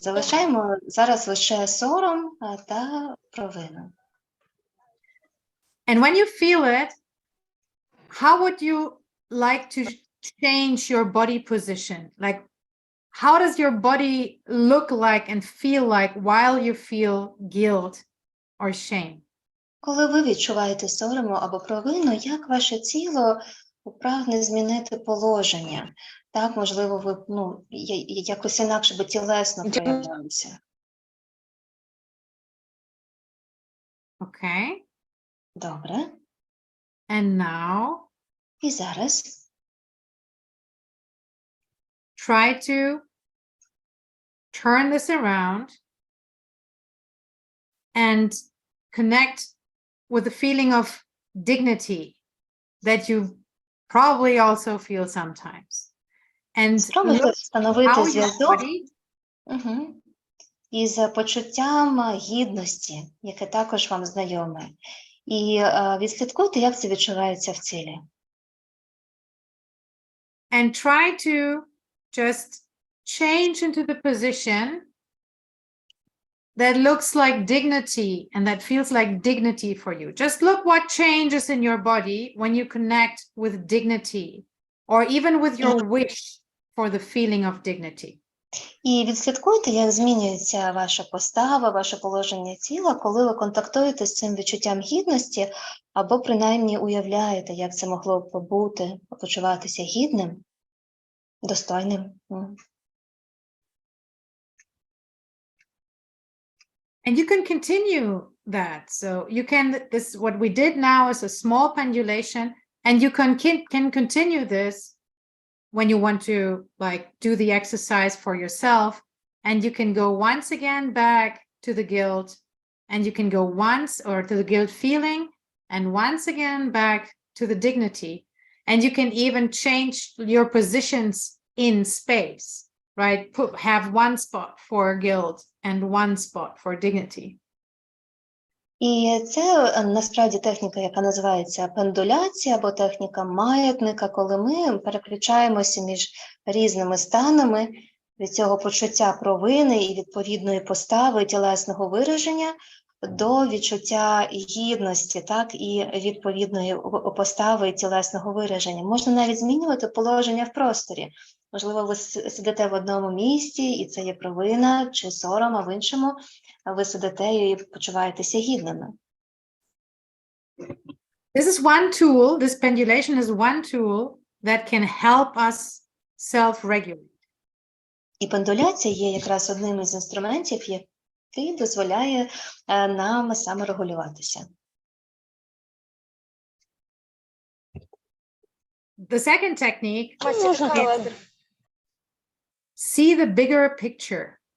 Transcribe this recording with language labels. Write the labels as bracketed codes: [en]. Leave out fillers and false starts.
[uk] Залишаємо зараз лише сором та провину. [en] And when you feel it, how would you like to change your body position? Like, how does your body look like and feel like while you feel guilt or shame? [uk] Коли ви відчуваєте сорому або провину, як ваше тіло прагне змінити положення? Так, можливо, ви якось інакше би тілесно проявлялися. [en] Okay. [uk] Добре. [en] And now [uk] І зараз [en] try to turn this around and connect with the feeling of dignity that you probably also feel sometimes. And [uk] спробуйте встановити [en] how your [uk] зв'язок [en] body [uk] із почуттям гідності, яке також вам знайоме. І відслідкуйте, як це відчувається в тілі. [en] and try to just change into the position that looks like dignity and that feels like dignity for you. Just look what changes in your body when you connect with dignity or even with your wish for the feeling of dignity. [uk] І відслідкуйте, як змінюється ваша постава, ваше положення тіла, коли ви контактуєте з цим відчуттям гідності, або принаймні уявляєте, як це могло б бути, почуватися гідним, достойним. [en] And you can continue that. So you can, this, what we did now is a small pendulation, and you can continue this when you want to like do the exercise for yourself. And you can go once again back to the guilt, and you can go once or to the guilt feeling, and once again back to the dignity. And you can even change your positions in space, right? Have one spot for guilt and one spot for dignity. [uk] І це насправді техніка, яка називається пендуляція або техніка маятника, коли ми переключаємося між різними станами від цього почуття провини і відповідної постави тілесного вираження до відчуття гідності, так, і відповідної постави тілесного вираження. Можна навіть змінювати положення в просторі. Можливо, ви сидите в одному місці, і це є провина чи сором, а в іншому ви сидите і почуваєтеся гідними. [en] This is one tool, this pendulation is one tool that can help us self-regulate. [uk] І пендуляція є якраз одним із інструментів, який дозволяє нам саморегулюватися. [en] The second technique is see the bigger picture.